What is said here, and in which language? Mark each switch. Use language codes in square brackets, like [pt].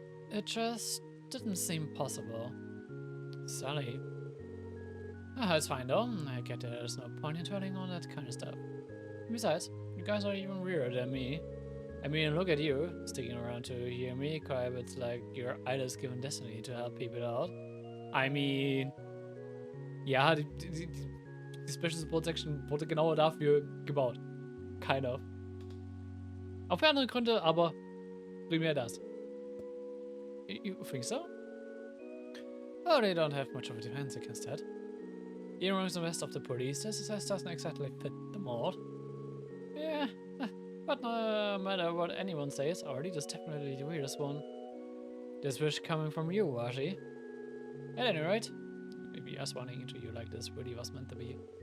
[en] It just didn't seem possible. Sorry. Ah, it's fine though. I get that there's no point in dwelling on that kind of stuff. Besides, you guys are even weirder than me. I mean, look at you, sticking around to hear me cry, but it's like your idols given destiny to help people out. I mean, [de] ja, die Special Support Section wurde genau dafür gebaut. [en] Kind of. [de] Auch für andere Gründe, aber primär das. [en] You think so? Oh, they don't have much of a defense against that. Even amongst the rest of the police, this doesn't exactly fit the mold. Yeah, but no matter what anyone says, our leader's definitely the weirdest one. This wish coming from you, Washi. At any rate, maybe us running into you like this really was meant to be.